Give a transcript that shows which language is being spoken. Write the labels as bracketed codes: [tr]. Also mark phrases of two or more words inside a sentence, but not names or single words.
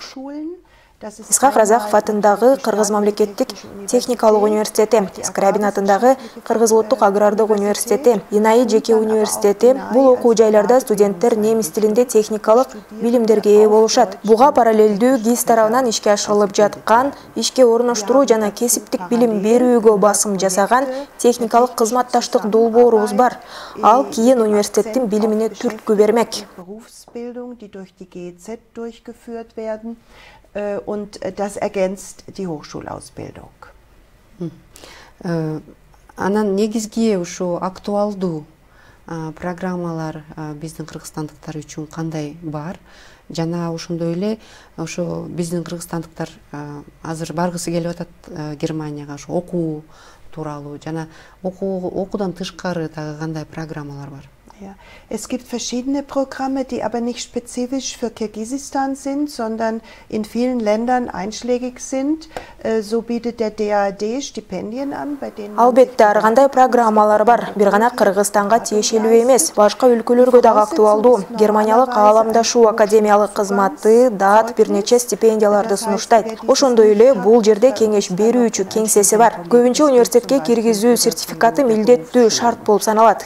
[ky] Исхак Разахов атындагы Кыргыз мамлекеттик техникалык университети, Скрябин атындагы Кыргыз улуттук агрардык университети, Инаи жеке университети бул окуу жайларда студенттер немис тилинде техникалык билимдерге ээ болушат. Буга параллелдүү ГИС тарабынан ишке ашырылып жаткан ишке орноштуруу жана кесиптик билим берүүгө басым жасаган техникалык кызматташтык долбоорубуз бар. Ал кийин университеттин билимине түрткү бермек. [de] Und das ergänzt die Hochschulausbildung. [ky] Анан негизги ушу актуалдуу программалар биздин кыргызстандыктар үчүн кандай бар? Жана ошондой эле ошо биздин кыргызстандыктар азыр баргысы келип атат Германияга, ошо окуу тууралуу жана окуудан тышкары дагы кандай программалар бар? [de] Ja. Es gibt verschiedene Programme, die aber nicht spezifisch für Kirgisistan sind, sondern in vielen Ländern einschlägig sind. So bietet der DAAD Stipendien an, bei denen [ky] Албетте, ар кандай программалар бар. Бир гана Кыргызстанга тиешелүү эмес, башка өлкөлөргө дагы актуалдуу. Германиялык Ааламдашуу академиялык кызматы ДААД бир нече стипендияларды сунуштайт. Ошондой эле бул жерде кеңеш берүүчү кеңсеси бар. Көбүнчө университетке киргизүү сертификаты милдеттүү шарт болуп саналат.